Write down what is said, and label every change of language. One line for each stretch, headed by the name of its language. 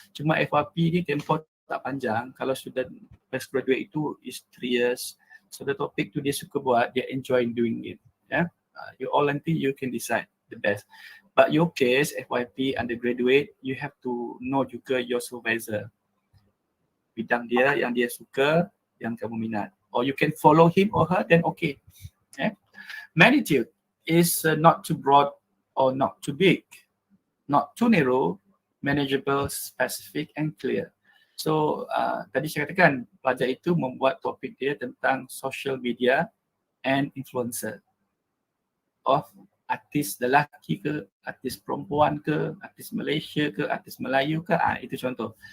Malay: Cuma FYP ni tempoh tak panjang.
English: Kalau student postgraduate itu is 3 years. So the topic tu
Malay: dia suka buat, dia
English: enjoy doing it. Yeah? You all nanti you can decide the best. But your case, FYP, undergraduate, you have to know juga your supervisor.
Malay: Bidang dia yang dia suka, yang kamu minat.
English: Or you can follow him or her, then okay. Yeah? Magnitude is not too broad or not too big. Not too narrow, manageable, specific and clear.
Malay: So tadi saya katakan pelajar itu membuat topik dia tentang
English: social media and influencer
Malay: of artis lelaki ke, artis perempuan ke, artis Malaysia ke, artis Melayu ke, itu contoh.